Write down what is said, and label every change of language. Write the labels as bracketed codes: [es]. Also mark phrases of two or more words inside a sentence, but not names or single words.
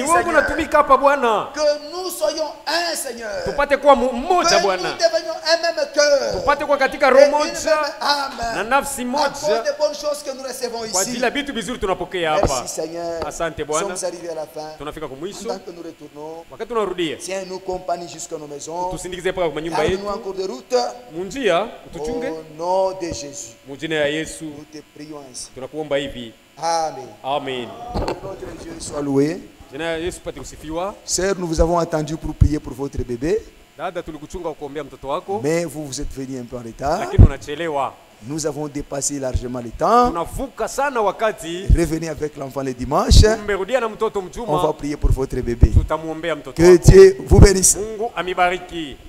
[sw] Ni wewe [fr] Seigneur. [sw] unatumika hapa Bwana. [fr] Que nous soyons un, Seigneur. [sw] Tupate kuwa mmoja [fr] Que nous [sw] Bwana. [fr] devenions un même cœur. [sw] Tupate kuwa katika [fr] Et [sw] roho [fr] une [sw] moja [fr] même âme. [sw] na nafsi [fr] À cause [sw] moja [fr] des bonnes choses que nous recevons [sw] kwa [fr] ici. [sw] ajili ya vitu vizuri tunapokea hapa. [fr] Merci, Seigneur. [sw] Asante [fr] Nous [sw] Bwana. [fr] sommes arrivés à la fin. [sw] Tunafika kwa mwisho. [fr] Pendant que nous retournons, [sw] Wakati tunarudia, [fr] tiens-nous compagnie jusqu'à nos maisons. [sw] tusindikize mpaka kwa nyumba [fr] Garde-nous [sw] yetu. [fr] encore de route. [sw] Munjia utuchunge. [fr] Au nom de Jésus. [sw] Mujina ya Yesu [fr] Nous te prions ainsi. [sw] tunakuomba hivi. [fr] Amen. [sw] Amen. [fr] Notre Dieu soit loué. [sw] Jina ya Yesu pate kusifiwa. [fr] Sœur, nous vous avons attendu pour prier pour votre bébé, [sw] Dada, tulikuchunga kuombea mtoto wako, [fr] mais vous êtes venu un peu en retard. [sw] lakini unachelewa. [fr] Nous avons dépassé largement le temps. [sw] Tunavuka sana wakati. [fr] Revenez avec l'enfant le dimanche. [sw] Mmerudia na mtoto [fr] On va [sw] mjuma, [fr] prier pour votre bébé. [sw] tutamuombea mtoto [fr] Que [sw] wako. [fr] Dieu vous bénisse. [sw] Mungu amibariki.